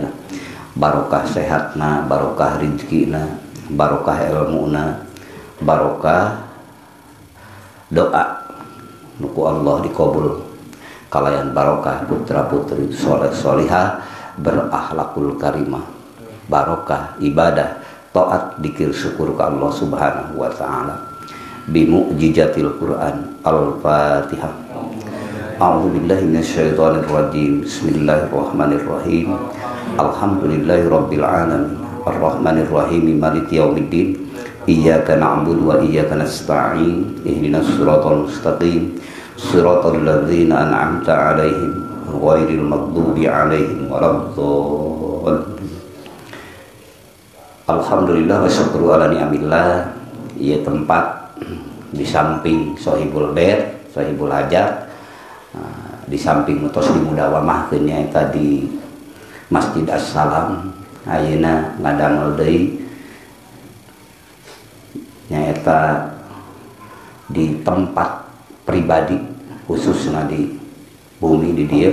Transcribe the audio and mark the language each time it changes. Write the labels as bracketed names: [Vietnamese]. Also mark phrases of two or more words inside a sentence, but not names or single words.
[Sundanese] Barokah sehatna, barokah rizkina, barokah ilmuna, barokah doa nuku Allah dikabul. Kalayan barokah putra-putri soleh solihah berakhlakul karimah, barokah ibadah taat dzikir syukur ke Allah [Arabic] سبحانه وتعالى بمعجزة القرآن. [Sundanese] Al-Fatihah. [Arabic] أعوذ بالله من الشيطان الرجيم. بسم الله الرحمن الرحيم الحمد لله رب العالمين الرحمن الرحيم مالك يوم الدين. إياك نعبد وإياك نستعين. اهدنا الصراط المستقيم صراط الذين أنعمت عليهم غير المغضوب عليهم ولا الضالين. الحمد لله والشكر على نعم الله. [Sundanese] Ieu tempat di samping [Arabic] صاحب البيت, صاحب الحاجة, [Sundanese] di samping mutos dimudawamahkeun nyaeta di Masjid As-Salam. Ayeuna ngadamel deui nyaeta di tempat pribadi, khususnya di bumi di dieu.